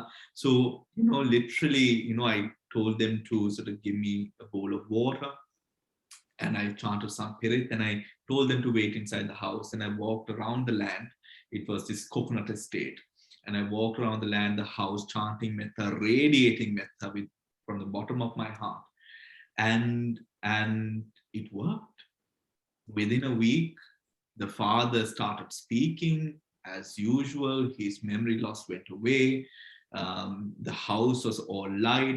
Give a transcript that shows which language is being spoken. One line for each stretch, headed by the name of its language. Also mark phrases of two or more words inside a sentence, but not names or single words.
English: So, literally, I told them to sort of give me a bowl of water, and I chanted some pirit, and I told them to wait inside the house, and I walked around the land. It was this coconut estate. And I walked around the land, the house, chanting metta, radiating metta from the bottom of my heart. And it worked. Within a week, the father started speaking as usual. His memory loss went away. The house was all light.